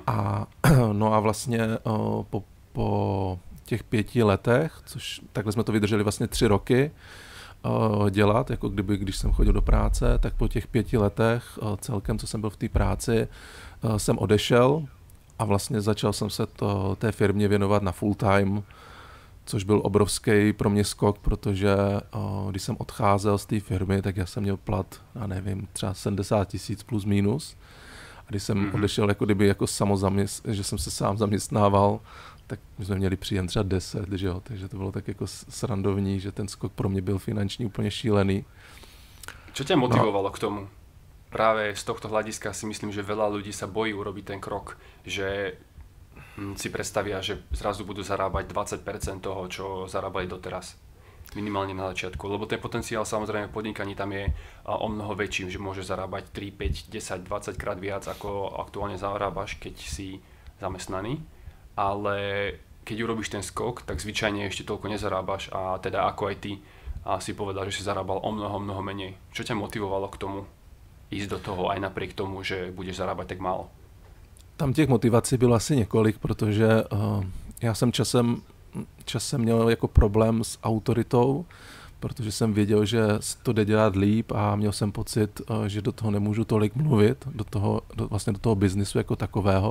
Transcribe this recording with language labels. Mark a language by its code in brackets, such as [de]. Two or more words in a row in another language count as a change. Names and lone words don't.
[cs] A vlastně po těch 5 letech, což takhle jsme to vydrželi vlastně 3 roky dělat, jako když jsem chodil do práce, tak po těch 5 letech celkem, co jsem byl v té práci, jsem odešel a vlastně začal jsem se té firmě věnovat na [en] full time, [cs] což byl obrovský pro mě skok, protože když jsem odcházel z té firmy, tak já jsem měl plat, já nevím, třeba 70 000 plus minus. A když jsem odešel jako že jsem se sám zaměstnával, tak my jsme měli příjem třeba 10, že jo? Takže to bylo tak jako srandovní, že ten skok pro mě byl finanční úplně šílený. [sk] Čo ťa motivovalo k tomu? Práve z tohto hľadiska si myslím, že veľa ľudí sa bojí urobiť ten krok, že si predstavia, že zrazu budú zarábať 20% toho, čo zarábali doteraz. Minimálne na začiatku. Lebo ten potenciál samozrejme v podnikaní tam je o mnoho väčší, že môže zarábať 3, 5, 10, 20 krát viac, ako aktuálne zarábaš, keď si zamestnaný. Ale keď urobíš ten skok, tak zvyčajne ešte toľko nezarábaš a teda ako aj ty si povedal, že si zarábal o mnoho menej. Čo ťa motivovalo k tomu ísť do toho aj napriek tomu, že budeš zarábať tak málo? [cs] Tam těch motivací bylo asi několik, protože já jsem časem měl jako problém s autoritou, protože jsem věděl, že to jde dělat líp a měl jsem pocit, že do toho nemůžu tolik mluvit, vlastně do toho biznisu jako takového.